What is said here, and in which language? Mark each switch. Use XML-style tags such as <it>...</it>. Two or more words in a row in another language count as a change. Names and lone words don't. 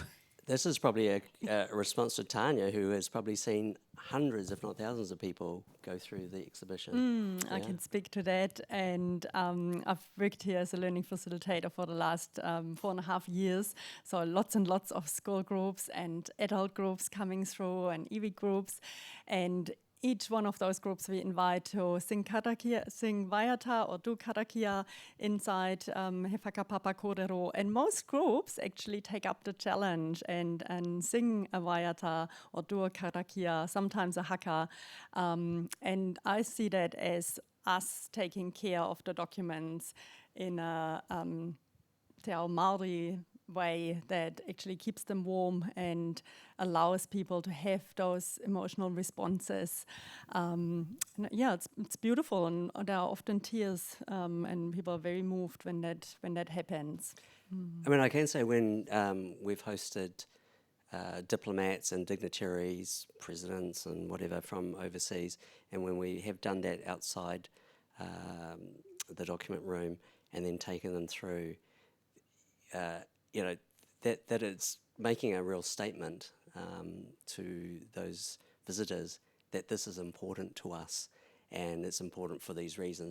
<en>This is probably a response to Tanya, who has probably seen hundreds, if not thousands, of people go through the exhibition. I can speak to that, and I've worked here as a learning facilitator for the last 4.5 years, so lots and lots of school groups and adult groups coming through and iwi groups, and each one of those groups we invite to sing karakia, sing waiata or do karakia inside He Whakapapa kōrero. And most groups actually take up the challenge and sing a waiata or do a karakia, sometimes a haka. And I see that as us taking care of the documents in a</en> <mi>te ao Māori</mi> <en>way that actually keeps them warm and allows people to have those emotional responses. It's beautiful, and there are often tears, and people are very moved when that happens. I mean, I can say when we've hosted diplomats and dignitaries, presidents and whatever from overseas, and when we have done that outside the document room and then taken them through, that it's making a real statement to those visitors that this is important to us and it's important for these reasons.</en>